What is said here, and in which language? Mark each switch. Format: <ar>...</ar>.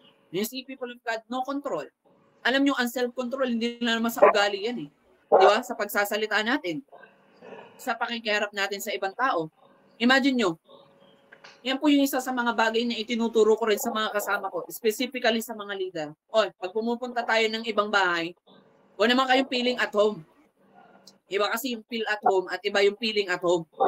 <en>You see, people of God, no control.</en> <tl>Alam nyo, ang self-control, hindi na naman sa ugali yan eh. Di ba? Sa pagsasalita natin. Sa pakikiharap natin sa ibang tao. Imagine nyo, Yan po yung isa sa mga bagay na itinuturo ko rin sa mga kasama ko, specifically sa mga leader. O, pag pumupunta tayo ng ibang bahay, huwag naman kayong feeling at home. Iba kasi yung feel at home at iba yung feeling at home.</tl>